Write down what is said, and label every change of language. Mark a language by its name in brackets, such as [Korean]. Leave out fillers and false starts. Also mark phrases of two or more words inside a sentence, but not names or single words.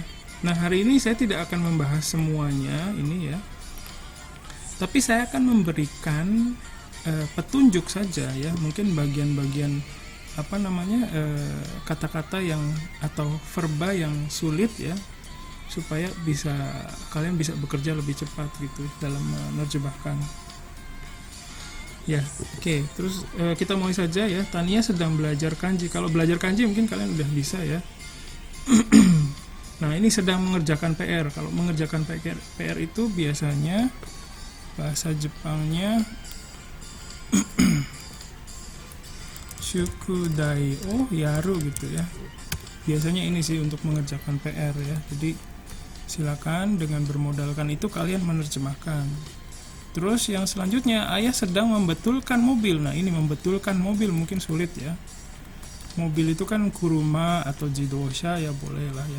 [Indonesian] Nah, hari ini saya tidak akan membahas semuanya ini ya, tapi saya akan memberikan petunjuk saja ya, mungkin bagian-bagian kata-kata yang atau verba yang sulit ya, supaya kalian bisa bekerja lebih cepat gitu dalam menerjemahkan ya. Oke, terus kita mulai saja ya. Tania sedang belajar kanji. Kalau belajar kanji mungkin kalian udah bisa ya. Nah, ini sedang mengerjakan PR. Kalau mengerjakan PR itu biasanya bahasa Jepangnya [Japanese] 宿題 を やる [Indonesian] gitu ya. Biasanya ini sih untuk mengerjakan PR ya. Jadi silakan dengan bermodalkan itu kalian menerjemahkan. Terus yang selanjutnya, ayah sedang membetulkan mobil. Nah, ini membetulkan mobil mungkin sulit ya. Mobil itu kan kuruma atau jidosha ya, boleh lah ya.